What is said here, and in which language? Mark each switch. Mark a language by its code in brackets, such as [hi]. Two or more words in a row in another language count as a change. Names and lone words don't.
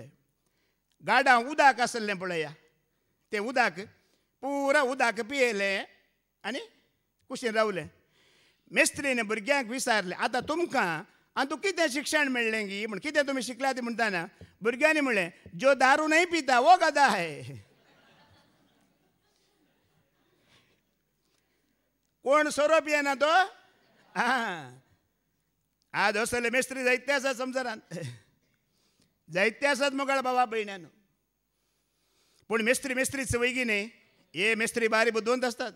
[kok] गाडां उदक आसलें पळया तें उदक पुरा उदक पियेलें आनी कुशीन रावलें. मेस्त्रीन भुरग्यांक विचारलें आतां तुमकां आनी तुका कितें शिक्षण मेळ्ळें गी म्हण कितें तुमी शिकला ती म्हणटाना भुरग्यांनी म्हणलें [hi] जो दारू नहीं पीता वो गधा है. [kok] कोण सोरो पियेना तो आज असले मेस्त्री जायते आसात संवसारांत जायते आसात मोगाळ बाबा भयण्यानो. पूण मेस्त्रीच वैगी न्ही हे मेस्त्री बारी बुद्दवंत असतात.